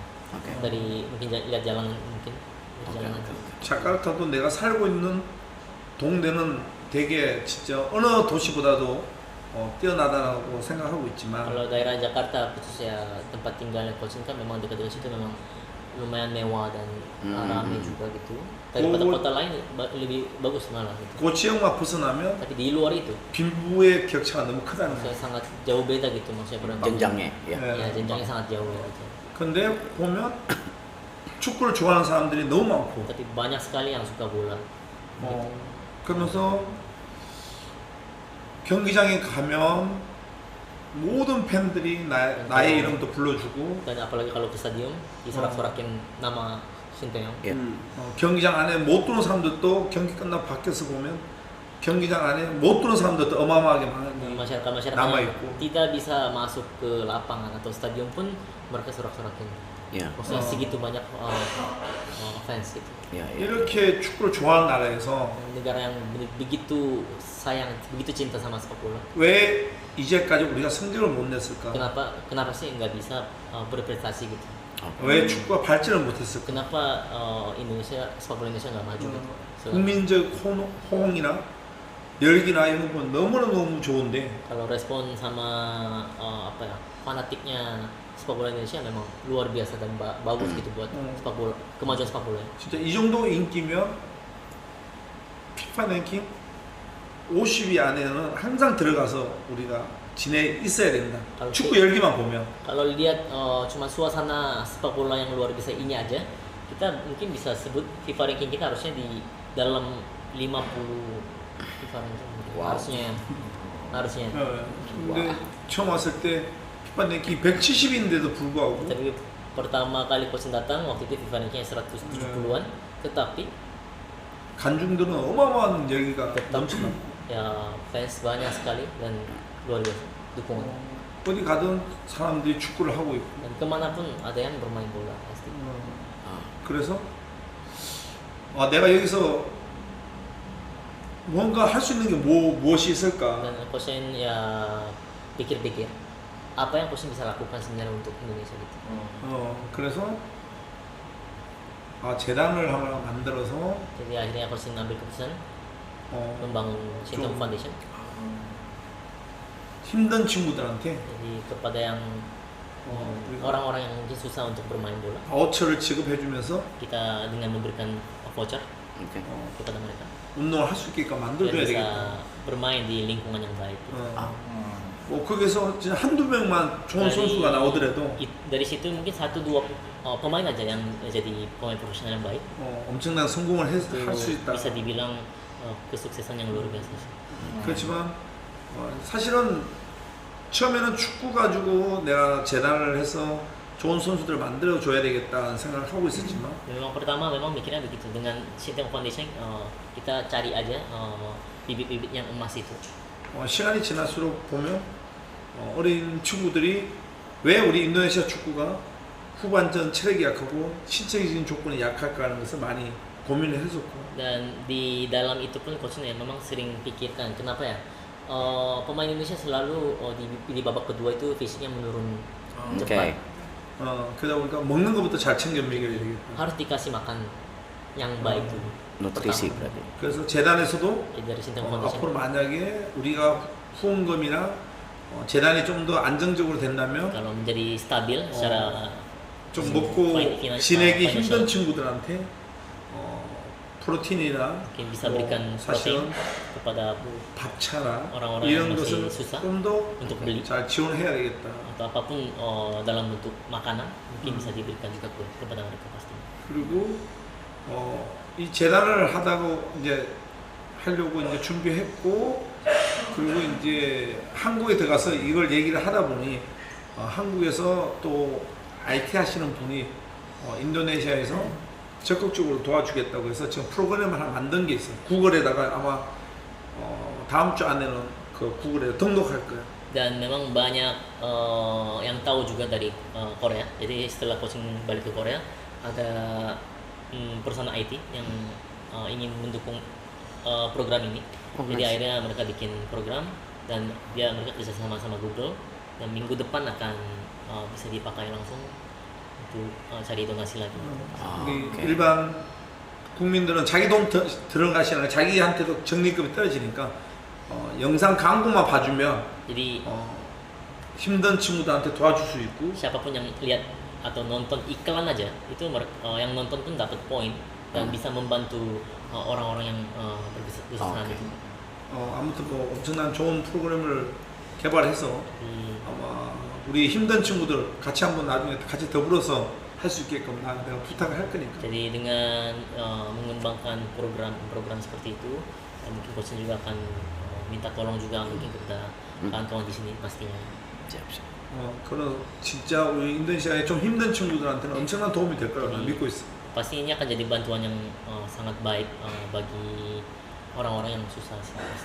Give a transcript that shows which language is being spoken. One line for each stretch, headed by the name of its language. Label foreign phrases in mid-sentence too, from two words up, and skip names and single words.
Indonesian: Dari mungkin lihat jalanan mungkin jalanan.
Korean: 자카르타도 내가 살고 있는 동네는 되게 진짜 어느 도시보다도 뛰어나다라고 생각하고 있지만
Indonesian: Kalau daerah Jakarta khususnya tempat tinggalnya Coach kan memang dekat dengan situ memang lumayan mewah dan ramai juga gitu. Daripada kota lain lebih bagus malah gitu.
Korean: 그 지역만 벗어나면
Indonesian: Tapi di luar itu
Korean: 빈부의 격차가 너무 크다는
Indonesian: maksudnya
Korean: 거예요.
Indonesian: sangat jauh beda gitu maksudnya berapa. jenjangnya ya. Ya jenjangnya sangat jauh gitu.
Korean: 근데 보면 축구를 좋아하는 사람들이 너무 많고
Indonesian: Tapi banyak sekali yang suka bola.
Korean: 그러면서 경기장에 가면 모든 팬들이 나의 이름도 불러주고
Indonesian: Dan apalagi kalau ke stadion disorak-sorakin nama Sinteyong. Ya.
Korean: 경기장 안에 못 들어온 사람들도 경기 끝나고 밖에서 보면 경기장 안에 못 들어온 사람들도 어마어마하게
Indonesian: Masyarakat
Korean: 남아
Indonesian: yang
Korean: 있고
Indonesian: tidak bisa masuk ke lapangan atau stadion pun mereka sorak-sorakin. Ya. Maksudnya segitu banyak fans gitu. Ya, ya.
Korean: 이렇게 축구를 좋아하는 나라에서
Indonesian: Negara yang begitu sayang, begitu cinta sama sepak bola.
Korean: 왜 이제까지 우리가 성적을 못 냈을까?
Indonesian: Kenapa sih nggak bisa berprestasi gitu?
Korean: 왜 축구가 발전을 못했을까?
Indonesian: Kenapa Indonesia sepak bola Indonesia nggak maju gitu?
Korean: 국민적 호응이나 열기나 이런 건 너무너무 좋은데
Indonesian: Kalau respon sama apa ya, fanatiknya sepak bola Indonesia memang luar biasa dan bagus gitu buat sepak bola, kemajuan sepak bola.
Korean: 진짜 이 정도 인기면 FIFA 랭킹 50위 안에는 항상 들어가서 우리가 지내 있어야 된다.
Indonesian: Kalau
Korean: 축구 열기만 보면.
Indonesian: Kalau lihat cuma suasana sepak bola yang luar biasa ini aja, kita mungkin bisa sebut FIFA ranking kita harusnya di dalam 50 FIFA ranking. Wow. harusnya.
Korean: 근데 처음 왔을 때 FIFA 랭킹 170인데도 불구하고
Indonesian: Tapi pertama kali coach datang waktu itu FIFA ranking 170-an, tetapi
Korean: 관중들은 어마어마한 열기가
Indonesian: tetap
Korean: 넘치는.
Indonesian: ya fans banyak sekali dan luar biasa dukungan.
Korean: 어디 가든 사람들이 축구를 하고 있고.
Indonesian: Dan kemanapun ada yang bermain bola pasti.
Korean: 그래서 내가 여기서 뭔가 할 수 있는 게 무엇이 있을까?
Indonesian: Dan coach ya pikir-pikir apa yang coach bisa lakukan sebenarnya untuk Indonesia gitu.
Korean: 그래서 재단을 하나 만들어서
Indonesian: Jadi akhirnya coach ngambil keputusan membangun Sintong
Korean: 좀
Indonesian: Foundation.
Korean: 힘든 친구들한테
Indonesian: Jadi kepada yang orang-orang yang mungkin susah untuk bermain bola,
Korean: 바우처를 지급해주면서
Indonesian: kita dengan memberikan voucher
Korean: 오케이.
Indonesian: kepada mereka
Korean: 운동을 할 수 있게끔
Indonesian: biar
Korean: 만들어줘야
Indonesian: bisa
Korean: 되겠다.
Indonesian: bermain di lingkungan yang baik.
Korean: 뭐 거기서 진짜 한두 명만 좋은 선수가 나오더라도
Indonesian: Dari situ mungkin 1-2 pemain aja yang jadi pemain profesional yang baik.
Korean: 엄청난 성공을 할
Indonesian: Itu
Korean: 수 있다.
Indonesian: bisa dibilang kesuksesan yang luar biasa sih.
Korean: 그렇지만 사실은 처음에는 축구 가지고 내가 재단을 해서 좋은 선수들을 만들어 줘야 되겠다는 생각을 하고 있었지만
Indonesian: Memang pertama memang mikirnya begitu, dengan Sintong Foundation kita cari aja bibit-bibit yang emas itu.
Korean: 시간이 지날수록 보면 어린 친구들이 왜 우리 인도네시아 축구가 후반전 체력이 약하고 신체적인 조건이 약할까 하는 것을 많이 고민을 했었고
Indonesian: Dan di dalam itu pun coachnya memang sering pikirkan kenapa ya pemain Indonesia selalu di babak kedua itu fisiknya menurun cepat.
Korean: 그러다 보니까 먹는 것부터 잘 챙겨 먹여야 되겠다.
Indonesian: Harus dikasih makan yang baik dulu. nutrisi pertama. berarti.
Korean: 그래서 재단에서도
Indonesian: Dari Sintong Foundation.
Korean: 앞으로 만약에 우리가 후원금이나 재단이 좀 더 안정적으로 된다면
Indonesian: Kalau menjadi stabil secara
Korean: 좀 먹고 지내기 힘든
Indonesian: financial,
Korean: 친구들한테 프로틴이나
Indonesian: mungkin bisa berikan
Korean: 사실은
Indonesian: protein kepada
Korean: 밥차나
Indonesian: orang-orang
Korean: 이런
Indonesian: yang masih
Korean: 것을
Indonesian: susah
Korean: 좀 더
Indonesian: untuk beli
Korean: 잘 지원해야 되겠다.
Indonesian: atau apapun dalam bentuk makanan mungkin bisa diberikan juga kepada mereka pasti.
Korean: 그리고 이 재단을 하다고 이제 하려고 이제 준비했고 그리고 이제 한국에 들어가서 이걸 얘기를 하다 보니 한국에서 또 IT 하시는 분이 인도네시아에서 적극적으로 도와주겠다고 해서 지금 프로그램을 하나 만든 게 있어요. 구글에다가 아마 다음 주 안에는 그 구글에 등록할 거예요.
Indonesian: Dan memang banyak yang tahu juga dari Korea. Jadi setelah coaching balik ke Korea ada perusahaan IT yang ingin mendukung program ini. Jadi akhirnya mereka bikin program dan mereka kerja sama Google dan minggu depan akan bisa dipakai langsung untuk cari donasi lagi.
Korean: 일반 국민들은 자기 돈 들어가시는 자기한테도 적립금이 떨어지니까 영상 광고만 봐주면
Indonesian: Jadi
Korean: 힘든 친구들한테 도와줄 수 있고
Indonesian: siapapun yang lihat atau nonton iklan aja itu yang nonton pun dapat poin dan bisa membantu orang-orang yang berkesusahan itu.
Korean: 아무튼 뭐 엄청난 좋은 프로그램을 개발해서 아마 우리 힘든 친구들 같이 한번 나중에 같이 더불어서 할 수 있게끔 내가 부탁을 할 거니까.
Indonesian: Jadi dengan mengembangkan program seperti itu, mungkin coach juga akan minta tolong juga mungkin kepada kawan-kawan di sini pastinya.
Korean: 그런 진짜 우리 인도네시아의 좀 힘든 친구들한테는 엄청난 도움이 될 거라고 믿고 있어.
Indonesian: Pasti ini akan jadi bantuan yang sangat baik bagi orang-orang yang susah sih.